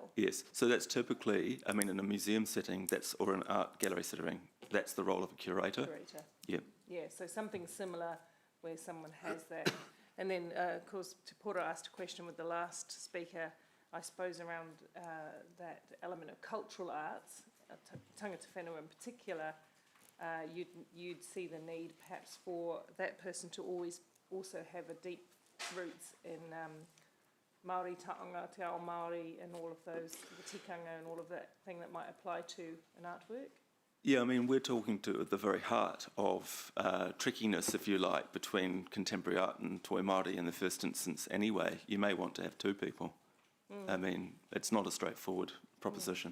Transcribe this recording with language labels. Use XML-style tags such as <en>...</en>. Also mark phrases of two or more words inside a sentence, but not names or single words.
<en>Yes, so that's typically, I mean, in a museum setting, or an art gallery setting, that's the role of a curator. Curator. Yeah. Yeah, so something similar where someone has that. And then, of course, Te Pora asked a question with the last speaker, I suppose, around that element of cultural arts,</en> <mi>tangata whenua</mi> <en>in particular. You'd see the need perhaps for that person to always also have a deep roots in</en> <mi>Māori taonga, te ao Māori,</mi> <en>and all of those, the tikanga and all of that thing that might apply to an artwork. Yeah, I mean, we're talking to the very heart of trickiness, if you like, between contemporary art and</en> <mi>toi Māori</mi> <en>in the first instance anyway. You may want to have two people. I mean, it's not a straightforward proposition.</en>